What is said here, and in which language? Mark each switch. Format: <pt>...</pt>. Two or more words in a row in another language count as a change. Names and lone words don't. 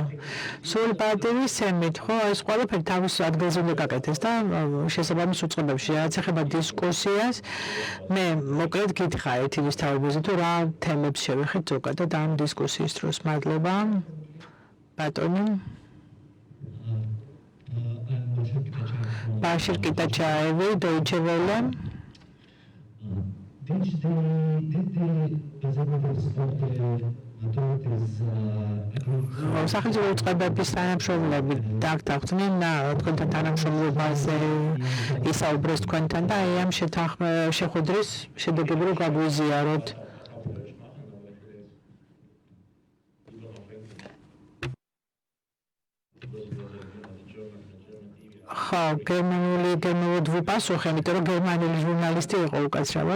<ka>სულ პატივისცემით, ხო, ეს ყველაფერი თავის ადგილზე უნდა გაკეთდეს და შესაბამის უწყებებში, რაც ეხება დისკუსიას, მე მოკლედ გითხრა ერთი ვისთავებაზე თუ რა თემებს შევეხეთ ზოგადად ამ დისკუსიის დროს. მადლობა. ბატონი. ბაშირ კიტაჩაევი, Deutsche Welle.</ka> <en>Did the President support authorities</en> <ka>სახელმწიფო უწყებების თანამშრომლები დაგთანხმდნენ თქვენთან თანამშრომლობაზე ისაუბრეს თქვენთან და აი ამ შეხვედრის შედეგები რო გაგვიზიაროთ. ხო, გერმანულად ვუპასუხე, იმიტომ რომ გერმანული ჟურნალისტი იყო უკაცრავად.</ka>